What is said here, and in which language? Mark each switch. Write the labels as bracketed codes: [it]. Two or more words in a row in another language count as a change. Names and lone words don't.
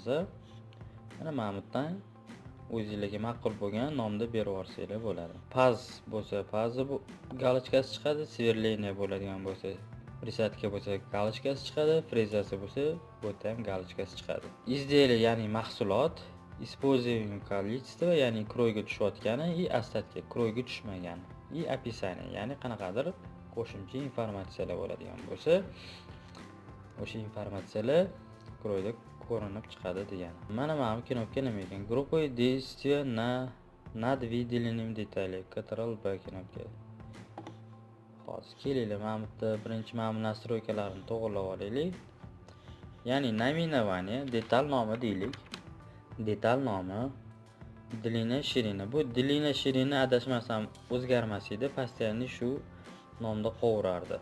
[uz] Mana bu yerdan o'zingizga ma'qul bo'lgan nomni berib yuborsanglar bo'ladi. Paz bo'lsa, pazi bu galochkasi chiqadi, sverleniya bo'ladigan bo'lsa, присадка bo'lsa galochkasi chiqadi, frezasi bo'lsa, bu yerda ham galochkasi chiqadi. Изделие, ya'ni mahsulot, [ru] используемое количество, [uz] ya'ni kroyga tushayotgani, [ru] и остатки, [uz] kroyga tushmagani, [ru] и описание, [uz] ya'ni qanaqadir qo'shimcha informatsiyalar bo'ladigan bo'lsa, o'sha informatsiyalar kroyda ko'rinib chiqadi degani. Mana bu knopka nima ekan? [ru] Группа действия над выделением деталей. [uz] Ctrl+B knopka. hozir kelinglar, mana bu yerda birinchi mana bu nastroykalarni to'g'irlab olaylik. Ya'ni naminavание, detal nomi deylik. Detal nomi [ru] Длина Ширина. [uz] Bu [ru] Длина Ширина [uz] adashmasam o'zgarmas edi, постоянно shu nomda qo'yardi.